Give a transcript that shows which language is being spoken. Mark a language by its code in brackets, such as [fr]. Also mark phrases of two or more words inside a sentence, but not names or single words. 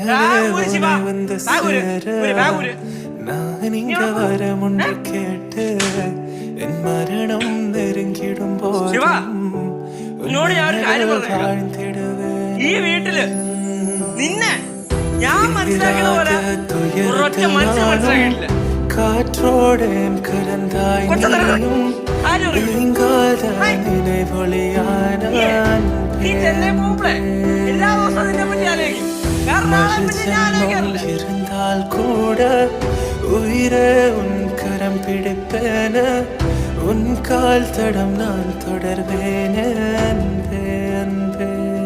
[ml] മരണം നെരുങ്ങിടുമ്പോ എന്നോട് ഞാൻ ഒരു കാര്യം പറഞ്ഞു. ഈ വീട്ടില് നിന്നെ ഞാൻ മനസ്സിലാക്കുന്ന പോലെ ഒരൊറ്റ മനുഷ്യൻ മനസ്സിലാക്കിയിട്ടില്ല. [ta] കാற்றോടേൻ കലന്തായി இருந்தால் கூட உயிரே உன் கரம் பிடிப்பேன உன் கால் தடம் நான் தொடர்வேன் அன்பே அன்பே